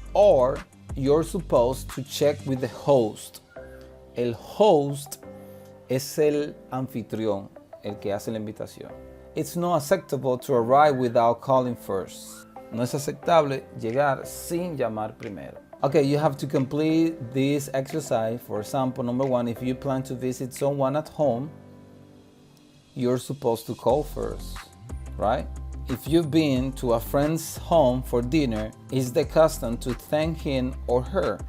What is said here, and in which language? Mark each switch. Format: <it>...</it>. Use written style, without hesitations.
<en>Or you're supposed to check with the host.</en> <es>El host es el anfitrión, el que hace la invitación.</es> <en>It's not acceptable to arrive without calling first.</en> <es>No es aceptable llegar sin llamar primero.</es> <en>Okay, you have to complete this exercise. For example, number 1, if you plan to visit someone at home, you're supposed to call first, right? If you've been to a friend's home for dinner, it's the custom to thank him or her.</en>